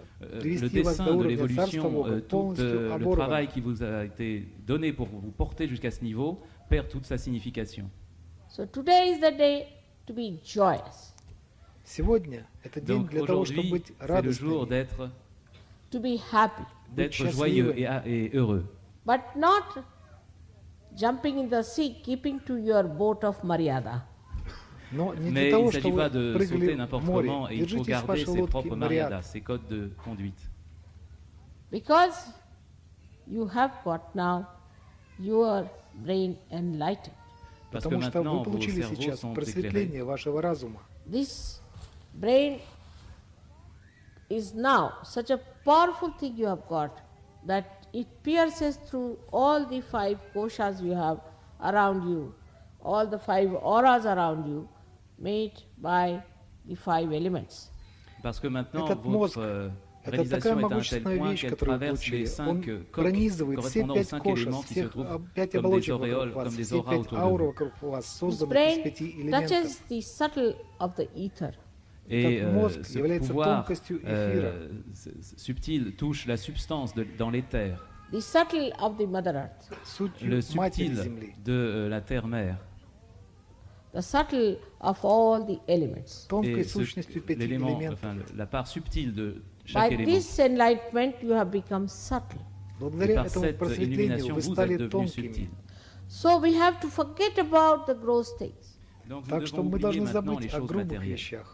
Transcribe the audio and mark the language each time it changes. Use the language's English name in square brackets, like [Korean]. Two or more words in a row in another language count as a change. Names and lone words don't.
[French] le [Russian] привести вас до [French] dessin de [Russian] уровня Царства [French] l'évolution, [Russian] Бога [French] tout [Russian] полностью [French] le [Russian] оборван. [French] travail qui vous a été donné pour vous porter jusqu'à ce niveau perd toute sa signification. [English] So today is the day to be joyous, [Russian] Сегодня это день [French] Donc [Russian] для того, чтобы [French] aujourd'hui, [Russian] быть [French] c'est le jour [Russian] радостными, [English] to be happy, [French] d'être [Russian] счастливым. [French] joyeux et heureux. [English] but not jumping in the sea, keeping to your boat of Maryada. [Russian] но не [French] Mais [Russian] для [French] il [Russian] того, [French] ne s'agit [Russian] чтобы [French] pas de sauter [Russian] прыгали в [French] n'importe [Russian] море. [French] comment et il faut [Russian] Держитесь [French] garder [Russian] вашей [French] ses [Russian] лодки [French] propres [Russian] Мариада, [French] mariadas, ses codes de conduite. [English] Because you have got now your brain enlightened. [French] Parce que [Russian] потому что [French] maintenant, [Russian] вы [French] vos [Russian] получили [French] cerveaux [Russian] сейчас [French] sont éclairés. [Russian] просветление вашего разума. [English] This brain is now such a powerful thing you have got that it pierces through all the 5 koshas you have around you, all the 5 auras around you, made by the 5 elements. [French] Parce que maintenant, [Russian] Этот мозг, [French] votre [Russian] это такая [French] réalisation est à un tel [Russian] могущественная [French] point [Russian] вещь, [French] qu'elle [Russian] которую вы [French] traverse les [Russian] получили. 5 Он [French] coques [Russian] пронизывает все [French] correspondant aux 5 5 [Russian] кошек, [French] éléments qui se [Russian] всех [French] trouvent 5 comme des [Russian] оболочек [French] auréoles, [Russian] вокруг вас, [French] comme des [Russian] все [French] auras 5 autour [Russian] аур [French] de vous. [Russian] вокруг вас, [English] This [Russian] созданы из [English] brain [Russian] 5 элементов. [English] touches the subtle of the ether. [French] Et [Russian] Этот мозг [French] ce [Russian] является [French] pouvoir [Russian] тонкостью эфира. [French] subtil touche la substance dans l'éther, [English] The subtle of the Mother Earth, [Russian] Сутью [French] le [Russian] Матери [French] subtil [Russian] Земли. [French] de la terre-mère, [English] the subtle of all the elements. [Russian] Тонкой [French] et [Russian] сущностью 5 [French] l'élément, [Russian] элементов. [French] enfin, la part subtile de [English] By [French] chaque élément. [English] this enlightenment you have become subtle. [French] Et [Russian] Благодаря [French] par [Russian] этому [French] cette [Russian] просветлению [French] illumination, [Russian] вы [French] vous êtes [Russian] стали [French] devenu [Russian] тонкими. [French] subtil. [English] So we have to forget about the gross things. [French] Donc nous [Russian] Так что [French] devons [Russian] мы [French] oublier [Russian] должны [French] maintenant les [Russian] забыть о [French] choses [Russian] грубых [French] matérielles. [Russian] вещах.